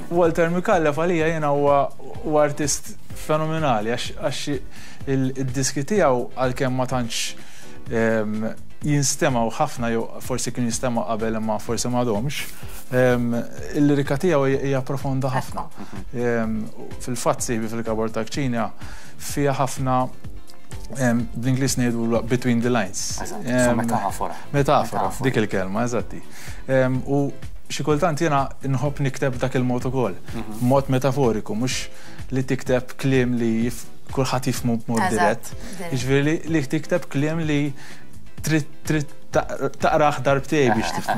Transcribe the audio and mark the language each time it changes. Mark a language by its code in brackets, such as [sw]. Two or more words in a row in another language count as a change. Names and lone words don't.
[mt] Walter Mikallef għalija jiena huwa artist fenomenali għax id-diski tiegħu għalkemm ma tantx jinstemaw ħafna jew forsi kien jinstemaw qabel imma forsi m'għadhomx. Il-lirika tiegħu hija profonda ħafna. Fil-fatt sieħbi fil-kabord ta' Kċina fiha ħafna bl-Ingliż ngħidu [en] between the lines. [mt] Metafora. Metafora, dik il-kelma, eżatti. U xi kultant jiena nħobb nikteb dak il-mod ukoll, mod metaforiku, mhux li tikteb kliem li kulħadd jifhmu b'mod dirett. Jiġifieri li tikteb kliem li trid taqrah darbtej biex tifhmu.